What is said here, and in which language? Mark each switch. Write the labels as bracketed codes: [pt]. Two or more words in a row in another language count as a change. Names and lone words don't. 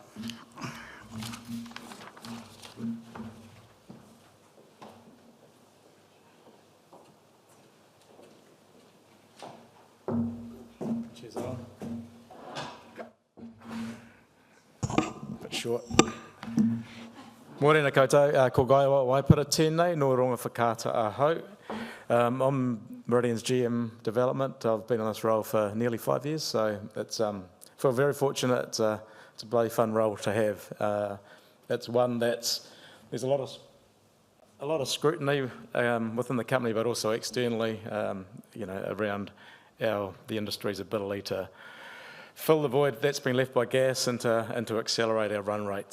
[en] Cheers, Alan. Bit short. [mi] Morena koutou, ko Guy Waipara tēnei, no ronga whakata ahau. [en] I'm Meridian's GM Development. I've been in this role for nearly 5 years, so it's feel very fortunate. It's a bloody fun role to have. It's one there's a lot of scrutiny within the company, but also externally, around the industry's ability to fill the void that's been left by gas and to accelerate our run rate.